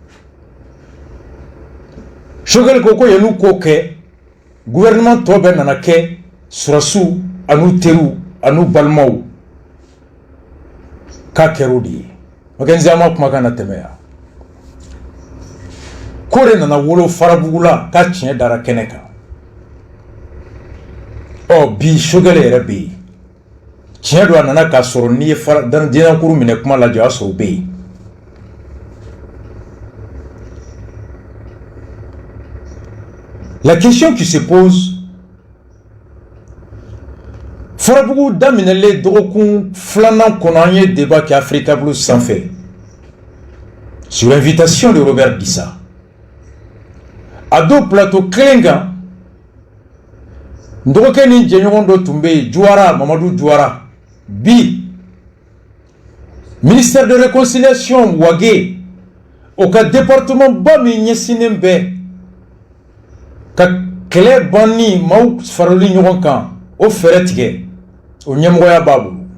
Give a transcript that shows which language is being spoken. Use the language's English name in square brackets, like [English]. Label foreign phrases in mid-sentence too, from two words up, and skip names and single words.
[Bambara] Choguel ko ko yan'u k'o kɛ gouvernement tɔ bɛɛ nana kɛ surasiw an'u teriw an'u balimaw k'a kɛr'o de ye ok n zama kumakan na tɛmɛ yan ko de nana wolo Farabugu la k'a tiɲɛ dara kɛnɛ kan bi Choguel yɛrɛ bɛ yen tiɲɛ don a nana k'a sɔrɔ n'i ye Dinankuru minɛ kuma lajɛ o y'a sɔrɔ o bɛ yen [French] la question qui se pose [Bambara] Farabugu daminɛlen dɔgɔkun filanan kɔnɔ an ye débat kɛ Africa Plus sanfɛ [French] sur l'invitation de Robert Dissa [Bambara] a don plateau kelen kan n dɔgɔkɛ ni jɛɲɔgɔn dɔ tun bɛ yen Juwara Mamadu Juwara bi [French] ministère de réconciliation [Bambara] Wage o ka département ba min ɲɛsinnen bɛ ka kɛlɛ banni maaw farali ɲɔgɔn kan o fɛɛrɛ tigɛ o ɲɛmɔgɔya b'a bolo